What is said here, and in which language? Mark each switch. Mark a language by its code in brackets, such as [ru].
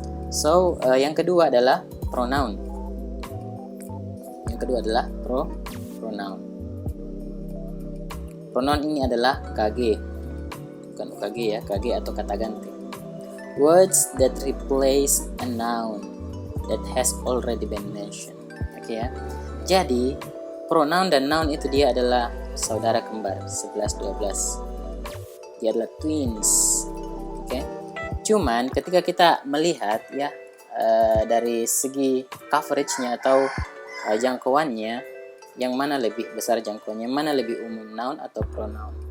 [id] So yang kedua adalah pronoun. Yang kedua adalah pronoun. Pronoun ini adalah KG, bukan UKG ya, KG atau kata ganti. [en] Words that replace a noun that has already been mentioned. [id] Oke ya. Jadi pronoun dan noun itu dia adalah saudara kembar 11-12. Dia adalah twins. Oke. Cuman ketika kita melihat ya dari segi coveragenya atau jangkauannya, yang mana lebih besar jangkauannya, mana lebih umum, noun atau pronoun?